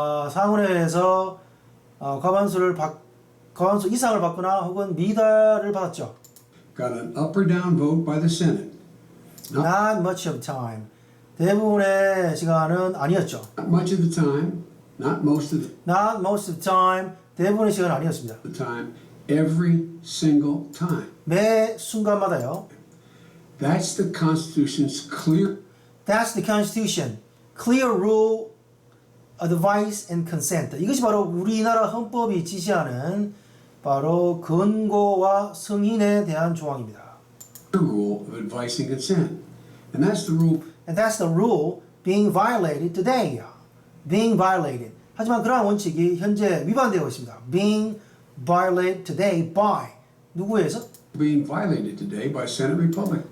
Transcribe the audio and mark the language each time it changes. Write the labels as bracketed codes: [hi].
[ko] 상원회에서 과반수 이상을 받거나 혹은 미달을 받았죠. [en] got an up or down vote by the Senate. Not much of time. [ko] 대부분의 시간은 아니었죠. [en] Not much of the time, not most of Not most of the time. [ko] 대부분의 시간은 아니었습니다. [en] the time, every single time. [ko] 매 순간마다요. [en] That's the Constitution's clear. That's the Constitution. Clear rule, advice, and consent. [ko] 이것이 바로 우리나라 헌법이 지시하는 바로 권고와 승인에 대한 조항입니다. [en] rule of advice and consent. And that's the rule And that's the rule being violated today. being violated. [ko] 하지만 그러한 원칙이 현재 위반되고 있습니다. [en] being violated today by [ko] 누구에서? [en] Being violated today by Senate Republicans.